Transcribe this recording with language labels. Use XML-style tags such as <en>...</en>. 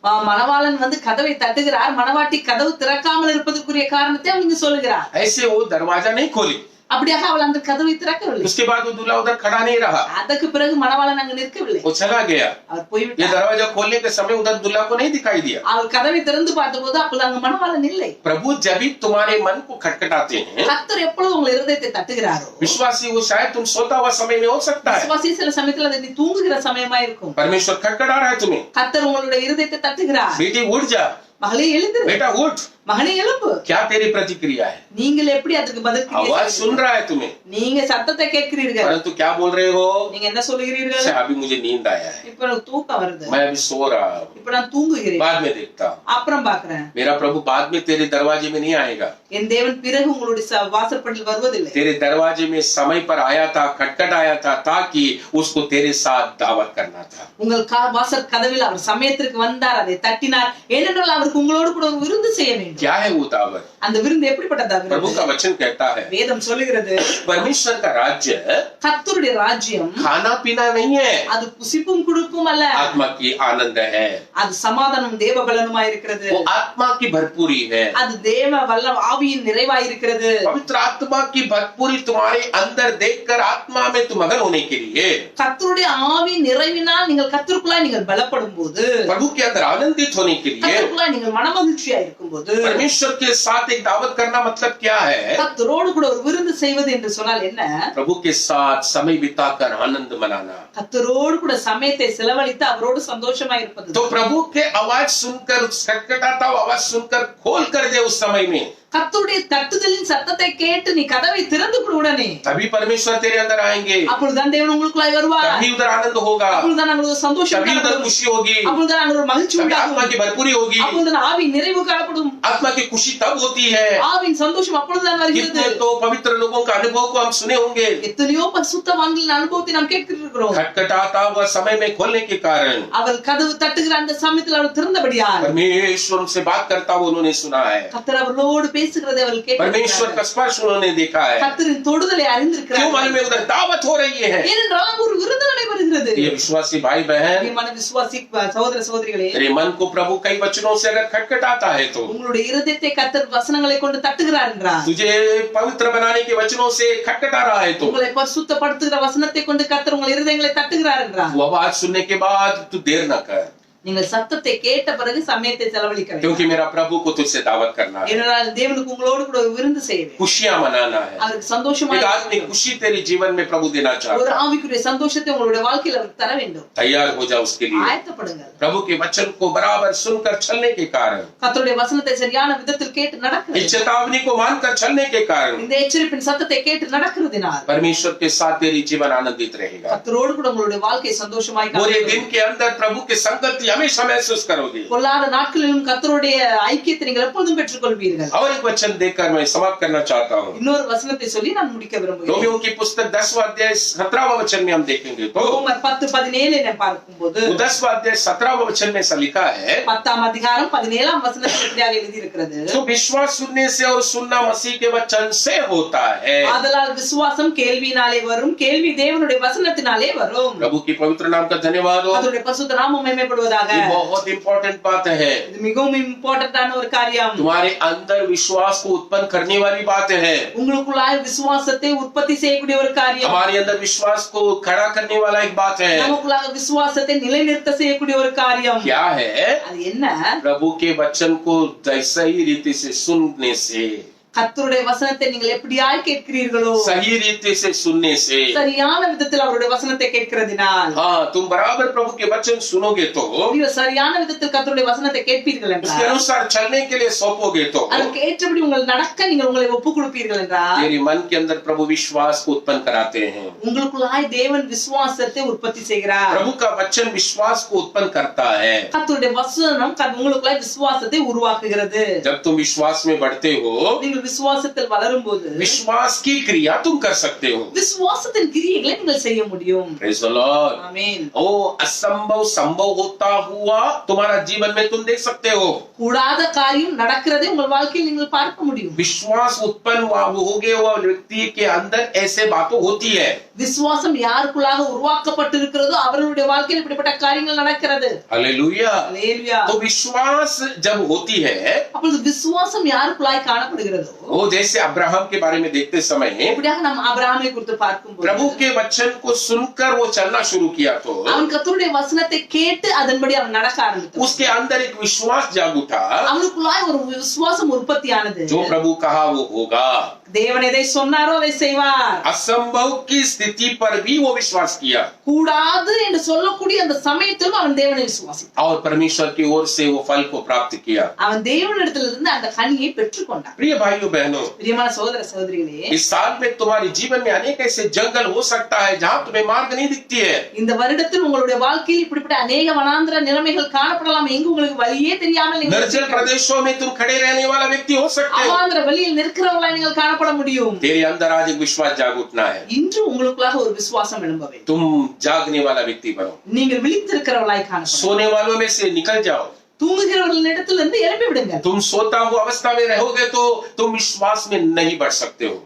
<ta>மணவாளன் வந்து கதவை தட்டுகிறார், மணவாட்டி கதவு திறக்காமல் இருப்பதற்குரிய காரணத்தை அவங்க சொல்லுகிறார்.</ta> <hi>ऐसे वो दरवाजा नहीं खोली,</hi> <ta>அப்படியாக அவள் அந்த கதவை திறக்கவில்லை.</ta> <hi>उसके बाद वो दूल्हा उधर खड़ा नहीं रहा,</hi> <ta>அதற்கு பிறகு மணவாளன் அங்கு நிற்கவில்லை,</ta> <hi>वो चला गया।</hi> <ta>அவர்</ta> <hi>ये</hi> <ta>போய்விட்டார்.</ta> <hi>दरवाजा खोलने के समय उधर दूल्हा को नहीं दिखाई दिया।</hi> <ta>அவர் கதவை திறந்து பார்த்தபோது அப்போது அங்கு மணவாளன் இல்லை.</ta> <hi>प्रभु जब भी तुम्हारे मन को खटखटाते हैं,</hi> <ta>கர்த்தர் எப்பொழுது உங்கள் இருதயத்தை தட்டுகிறாரோ,</ta> <hi>विश्वासी वो शायद तुम सोता हुआ समय में हो सकता है,</hi> <ta>விசுவாசி சில சமயத்தில் அது நீ தூங்குகிற சமயமா இருக்கும்.</ta> <hi>परमेश्वर खटखटा रहा है तुम्हें,</hi> <ta>கர்த்தர் உங்களுடைய இருதயத்தை தட்டுகிறார்.</ta> <hi>बेटी उठ जा,</hi> <ta>மகளே எழுந்திரு,</ta> <hi>बेटा उठ,</hi> <ta>மகனே எழுப்பு.</ta> <hi>क्या तेरी प्रतिक्रिया है?</hi> <ta>நீங்கள் எப்படி அதுக்கு பதில்</ta> <hi>आवाज सुन रहा है तुम्हें,</hi> <ta>நீங்க சத்தத்தை கேட்கிறீர்கள்,</ta> <hi>परंतु क्या बोल रहे हो?</hi> <ta>நீங்க என்ன சொல்லுகிறீர்கள்?</ta> <hi>अच्छा, अभी मुझे नींद आया है,</hi> <ta>இப்ப எனக்கு தூக்கம் வருது,</ta> <hi>मैं अभी सो रहा हूँ,</hi> <ta>இப்ப நான் தூங்குகிறேன்,</ta> <hi>बाद में देखता हूँ।</hi> <ta>அப்புறம் பாக்குறேன்.</ta> <hi>मेरा प्रभु बाद में तेरे दरवाजे में नहीं आएगा,</hi> <ta>என் தேவன் பிறகு உங்களுடைய வாசற்படியில் வருவதில்லை.</ta> <hi>तेरे दरवाजे में समय पर आया था, खटखटाया था, ताकि उसको तेरे साथ दावत करना था।</hi> <ta>உங்கள் வாசல் கதவில் அவர் சமயத்திற்கு வந்தார், அதை தட்டினார், ஏனென்றால் அவருக்கு உங்களோடு கூட ஒரு விருந்து செய்ய வேண்டும்.</ta> <hi>क्या है वो दावत?</hi> <ta>அந்த விருந்து எப்படிப்பட்டதா</ta> <hi>प्रभु का वचन कहता है</hi> <ta>வேதம் சொல்லுகிறது</ta> <hi>परमेश्वर का राज्य</hi> <ta>கர்த்தருடைய ராஜ்யம்</ta> <hi>खाना पीना नहीं है,</hi> <ta>அது புசிப்பும் குடுப்பும் அல்ல,</ta> <hi>आत्मा की आनंद है,</hi> <ta>அது சமாதானம் தேவ பலனுமாய் இருக்கிறது,</ta> <hi>वो आत्मा की भरपूरी है।</hi> <ta>அது தேவ வல்ல ஆவியின் நிறைவாய் இருக்கிறது।</ta> <hi>पवित्र आत्मा की भरपूरी तुम्हारे अंदर देखकर आत्मा में तुम मगन होने के लिए,</hi> <ta>கர்த்தருடைய ஆவியின் நிறைவினால் நீங்கள் கர்த்தருக்குள்ளாய் நீங்கள் பலப்படும் போது,</ta> <hi>प्रभु के अंदर आनंदित होने के लिए,</hi> <ta>கர்த்தருக்குள்ளாய் நீங்கள் மனமகிழ்ச்சியா இருக்கும்போது,</ta> <hi>परमेश्वर के साथ एक दावत करना मतलब क्या है?</hi> <ta>கர்த்தரோடு கூட ஒரு விருந்து செய்வது என்று சொன்னால் என்ன?</ta> <hi>प्रभु के साथ समय बिताकर आनंद मनाना।</hi> <ta>கர்த்தரோடு கூட சமயத்தை செலவழித்து அவரோடு சந்தோஷமா இருப்பது।</ta> <hi>तो प्रभु के आवाज सुनकर, खटखटाता हुआ आवाज सुनकर खोल कर दे उस समय में,</hi> <ta>கர்த்தருடைய தட்டுதலின் சத்தத்தை கேட்டு நீ கதவை திறந்து கொடு உடனே,</ta> <hi>तभी परमेश्वर तेरे अंदर आएंगे,</hi> <ta>அப்பொழுதுதான் தேவன் உங்களுக்குள்ளாய் வருவார்,</ta> <hi>तभी उधर आनंद होगा,</hi> <ta>அப்பொழுதுதான் உங்களுக்கு சந்தோஷம்</ta> <hi>तभी उधर</hi> <ta>உண்டாகும்,</ta> <hi>खुशी होगी,</hi> <ta>அப்பொழுதுதான் உங்களுக்கு ஒரு மகிழ்ச்சி</ta> <hi>तभी</hi> <ta>உண்டாகும்,</ta> <hi>आत्मा की भरपूरी होगी।</hi> <ta>அப்பொழுதுதான் ஆவி நிறைவு காணப்படும்,</ta> <hi>आत्मा की खुशी तब होती है।</hi> <ta>ஆவியின் சந்தோஷம் அப்பொழுதுதான் வருகிறது।</ta> <hi>कितने तो पवित्र लोगों का अनुभव को हम सुने होंगे,</hi> <ta>எத்தனையோ பரிசுத்தவான்களின் அனுபவத்தை நாம் கேட்கிறோம்।</ta> <hi>खटखटाता हुआ समय में खोलने के कारण</hi> <ta>அவர் கதவு தட்டுகிற அந்த சமயத்தில் அவர் திறந்தபடியால்</ta> <hi>परमेश्वर उनसे बात करता हुआ उन्होंने सुना है,</hi> <ta>கர்த்தர் அவர்களோடு பேசுகிறதை அவர்கள்</ta> <hi>परमेश्वर का स्पर्श उन्होंने देखा है।</hi> <ta>கர்த்தரின் தொடுதலை</ta> <hi>क्यों</hi> <ta>அறிந்திருக்கிறார்கள்।</ta> <hi>मालूम है? उधर दावत हो रही है।</hi> <ta>ஏனென்றால் அங்கு ஒரு விருந்து நடைபெறுகிறது।</ta> <hi>ये विश्वासी भाई बहन,</hi> <ta>பிரியமான விசுவாசி சகோதர சகோதரிகளே,</ta> <hi>तेरे मन को प्रभु कई वचनों से अगर खटखटाता है तो,</hi> <ta>உங்களுடைய இருதயத்தை கர்த்தர் வசனங்களை கொண்டு தட்டுகிறார் என்றார்,</ta> <hi>तुझे पवित्र बनाने के वचनों से खटखटा रहा है तो,</hi> <ta>உங்களை பரிசுத்தப்படுத்துகிற வசனத்தை கொண்டு கர்த்தர் உங்கள் இருதயங்களை தட்டுகிறார் என்றார்,</ta> <hi>वो आवाज सुनने के बाद तू देर न कर,</hi> <ta>நீங்கள் சத்தத்தை கேட்ட பிறகு சமயத்தை செலவழிக்க வேண்டும்।</ta> <hi>क्योंकि मेरा प्रभु को तुझसे दावत करना है,</hi> <ta>ஏனென்றால் தேவனுக்கு உங்களோடு கூட ஒரு விருந்து செய்ய வேண்டும்,</ta> <hi>खुशियां मनाना है।</hi> <ta>அவருக்கு சந்தோஷமா</ta> <hi>एक आत्मिक खुशी तेरे जीवन में प्रभु देना</hi> <ta>ஒரு</ta> <hi>चाहता है।</hi> <ta>ஆவிக்குரிய சந்தோஷத்தை உங்களுடைய வாழ்க்கையில் அவருக்கு தர வேண்டும்।</ta> <hi>तैयार हो जा उसके लिए।</hi> <ta>ஆயத்தப்படுங்கள்।</ta> <hi>प्रभु के वचन को बराबर सुनकर चलने के कारण,</hi> <ta>கர்த்தருடைய வசனத்தை சரியான விதத்தில் கேட்டு நடக்கிறது,</ta> <hi>इस चेतावनी को मानकर चलने के कारण,</hi> <ta>இந்த எச்சரிப்பின் சத்தத்தை கேட்டு நடக்கிறதினால்</ta> <hi>परमेश्वर के साथ तेरी जीवन आनंदित रहेगा।</hi> <ta>கர்த்தரோடு கூட உங்களுடைய வாழ்க்கை சந்தோஷமாய்</ta> <hi>पूरे</hi> <ta>காணப்படும்।</ta> <hi>दिन के अंदर प्रभु की संगति हमेशा महसूस करोगे।</hi> <ta>பொல்லாத நாட்களிலும் கர்த்தருடைய ஐக்கியத்தை நீங்கள் எப்பொழுதும் பெற்றுக் கொள்வீர்கள்।</ta> <hi>और एक वचन देकर मैं समाप्त करना चाहता हूँ।</hi> <ta>இன்னொரு வசனத்தை சொல்லி நான் முடிக்க விரும்புகிறேன்।</ta> <hi>रोमियो की पुस्तक 10वां अध्याय 17वां वचन में हम देखेंगे तो,</hi> <ta>ரோமர் 10:17 என பார்க்கும்போது</ta> <hi>10वां अध्याय 17वां वचन में ऐसा लिखा है,</hi> <ta>10ஆம் அதிகாரம் 17ஆம் வசனத்தில் இப்படியாக எழுதி இருக்கிறது,</ta> <hi>तो विश्वास सुनने से और सुनना मसीह के वचन से होता है।</hi> <ta>ஆதலால் விசுவாசம் கேள்வியினாலே வரும், கேள்வி தேவனுடைய வசனத்தினாலே வரும்।</ta> <hi>प्रभु की पवित्र नाम का धन्यवाद हो।</hi> <ta>அவருடைய பரிசுத்த நாமம் மகிமைப்படுவதாக।</ta> <hi>ये बहुत इंपॉर्टेंट बात है,</hi> <ta>இது மிகவும் இம்பார்ட்டன்டான ஒரு காரியம்।</ta> <hi>तुम्हारे अंदर विश्वास को उत्पन्न करने वाली बात है,</hi> <ta>உங்களுக்குள்ளாய் விசுவாசத்தை உற்பத்தி செய்யக்கூடிய ஒரு காரியம்,</ta> <hi>हमारे अंदर विश्वास को खड़ा करने वाला एक बात है।</hi> <ta>நமக்குள்ளாக விசுவாசத்தை நிலைநிறுத்த செய்யக்கூடிய ஒரு காரியம்।</ta> <hi>क्या है?</hi> <ta>அது என்ன?</ta> <hi>प्रभु के वचन को सही रीति से सुनने से,</hi> <ta>கர்த்தருடைய வசனத்தை நீங்கள் எப்படியாய் கேட்கிறீர்களோ,</ta> <hi>सही रीति से सुनने से,</hi> <ta>சரியான விதத்தில் அவருடைய வசனத்தை கேட்கிறதினால்,</ta> <hi>हाँ, तुम बराबर प्रभु के वचन सुनोगे तो,</hi> <ta>நீங்கள் சரியான விதத்தில் கர்த்தருடைய வசனத்தை கேட்பீர்கள்</ta> <hi>उसके</hi> <ta>என்றால்,</ta> <hi>अनुसार चलने के लिए सौंपोगे तो,</hi> <ta>அதற்கு ஏற்றபடி உங்கள் நடக்க நீங்கள் உங்களை ஒப்புக் கொடுப்பீர்கள் என்றால்,</ta> <hi>तेरे मन के अंदर प्रभु विश्वास को उत्पन्न कराते हैं।</hi> <ta>உங்களுக்குள்ளாய் தேவன் விசுவாசத்தை உற்பத்தி செய்கிறார்।</ta> <hi>प्रभु का वचन विश्वास को उत्पन्न करता है।</hi> <ta>கர்த்தருடைய வசனம் உங்களுக்குள்ளாய் விசுவாசத்தை உருவாக்குகிறது।</ta> <hi>जब तुम विश्वास में बढ़ते हो,</hi> <ta>நீங்கள் விசுவாசத்தில் வளரும்போது</ta> <hi>विश्वास की क्रिया तुम कर सकते हो।</hi> <ta>விசுவாசத்தின் கிரியைகளை நீங்கள் செய்ய முடியும்।</ta> <en>Praise the Lord।</en> <ta>ஆமென்।</ta> <hi>ओ असंभव संभव होता हुआ तुम्हारा जीवन में तुम देख सकते हो।</hi> <ta>கூடாத காரியம் நடக்கிறதை உங்கள் வாழ்க்கையில் நீங்கள் பார்க்க முடியும்।</ta> <hi>विश्वास उत्पन्न हो गया हुआ व्यक्ति के अंदर ऐसे बातें होती है।</hi> <ta>விசுவாசம் யாருக்குள்ளாக உருவாக்கப்பட்டிருக்கிறதோ அவர்களுடைய வாழ்க்கையில் இப்படிப்பட்ட காரியங்கள் நடக்கிறது।</ta> <hi>हालेलुया।</hi> <ta>அல்லேலூயா।</ta> <hi>तो विश्वास जब होती है,</hi> <ta>அப்பொழுது விசுவாசம் யாருக்குள்ளாய் காணப்படுகிறதோ,</ta> <hi>वो जैसे अब्राहम के बारे में देखते समय</hi> <ta>இப்படியாக நாம் ஆபிரகாமை குறித்து பார்க்கும்போது,</ta> <hi>प्रभु के वचन को सुनकर वो चलना शुरू किया तो</hi> <ta>அவன் கர்த்தருடைய வசனத்தை கேட்டு அதன்படி அவன் நடக்க ஆரம்பித்தான்।</ta> <hi>उसके अंदर एक विश्वास जाग उठा,</hi> <ta>அவனுக்குள்ளாய் ஒரு விசுவாசம் உற்பத்தியானது।</ta> <hi>जो प्रभु कहा वो होगा।</hi> <ta>தேவன் எதை சொன்னாரோ அதை செய்வார்।</ta> <hi>असंभव की स्थिति पर भी वो विश्वास किया</hi> <ta>கூடாது என்று சொல்லக்கூடிய அந்த சமயத்திலும் அவன் தேவனை விசுவாசித்தான்।</ta> <hi>और परमेश्वर की ओर से वो फल को प्राप्त किया।</hi> <ta>அவன் தேவனிடத்திலிருந்து அந்த கனியை பெற்றுக்கொண்டான்।</ta> <hi>प्रिय भाइयों बहनों,</hi> <ta>பிரியமான சகோதர சகோதரிகளே,</ta> <hi>इस साल में तुम्हारे जीवन में अनेक ऐसे जंगल हो सकता है जहाँ तुम्हें मार्ग नहीं दिखती है।</hi> <ta>இந்த வருடத்தில் உங்களுடைய வாழ்க்கையில் இப்படிப்பட்ட</ta> <hi>अनेक वनांतर</hi> <ta>நிலைமைகள் காணப்படலாம்। எங்கு உங்களுக்கு வழியே தெரியாமல் நீங்கள்</ta> <hi>निर्जल प्रदेशों में तुम खड़े रहने वाला व्यक्ति हो सकते हो।</hi> <ta>அவாந்தர வெளியில் நிற்கிறவர்களாய் நீங்கள் காணப்பட முடியும்।</ta> <hi>तेरे अंदर आज एक विश्वास जाग उठना है।</hi> <ta>இன்று உங்களுக்குள்ளாக ஒரு விசுவாசம் எழும்ப வேண்டும்।</ta> <hi>तुम जागने वाला व्यक्ति बनो,</hi> <ta>நீங்கள் விழித்திருக்கிறவர்களாய் காணப்படும்।</ta> <hi>सोने वालों में से निकल जाओ।</hi> <ta>தூங்குகிறவர்களிடத்திலிருந்து எழுப்பி விடுங்கள்.</ta> <hi>तुम सोता हुआ अवस्था में रहोगे तो तुम विश्वास में नहीं बढ़ सकते हो.</hi>